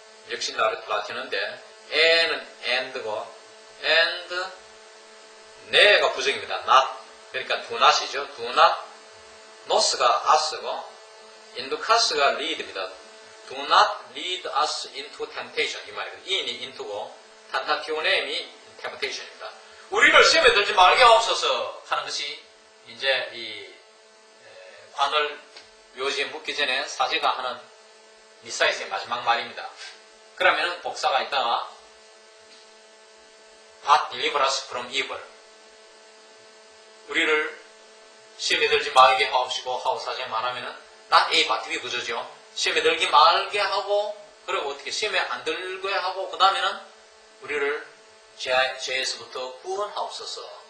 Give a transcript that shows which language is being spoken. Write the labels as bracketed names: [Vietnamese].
[Korean] 역시 라틴어인데 에는 and고 and 네가 부정입니다. not. 그러니까 do not이죠. do not. nos가 us고 inducas가 lead입니다. [English] do not lead us into temptation. [Korean] 이 말이에요. in이 into고 tentationem이 temptation입니다. 우리를 시험에 들지 말게 하옵소서 하는 것이 이제 이 관을 묘지에 묻기 전에 사제가 하는 미사에서의 마지막 말입니다. 그러면은 복사가 있다가 [English] God deliver us from evil. [Korean] 우리를 시험에 들지 말게 하옵시고 하고 사제가 말하면은 not A but B 구조죠. 시험에 들지 말게 하고 그리고 어떻게 시험에 안 들게 하고 그 다음에는 우리를 죄에서부터 구원하옵소서.